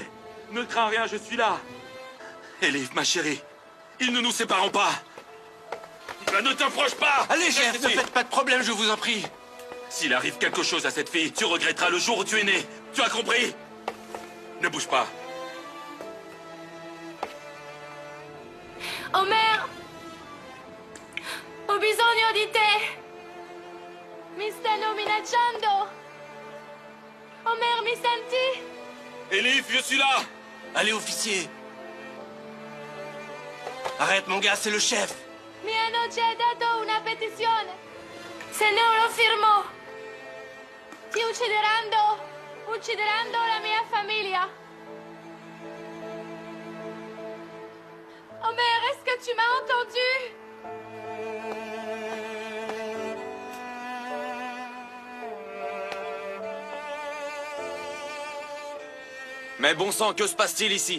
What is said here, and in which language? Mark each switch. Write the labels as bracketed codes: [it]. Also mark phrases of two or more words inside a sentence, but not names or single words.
[fr] Ne crains rien, je suis là. Elif, ma chérie, ils ne nous sépareront pas. Ne t'approche pas. Allez, chef, ne faites pas de problème, je vous en prie. S'il arrive quelque chose à cette fille, tu regretteras le jour où tu es né. Tu as compris? Ne bouge pas. Omer! [it] Ho bisogno di te! Mi stanno minacciando! Omer, mi senti? [fr] Elif, je suis là. Allez, officier. Arrête, mon gars, c'est le chef. [it] Mi hanno già dato una petizione. Se non lo firmo, ti uccideranno la mia famiglia. [fr] Omer, est-ce que tu m'as entendu? Mais bon sang, que se passe-t-il ici?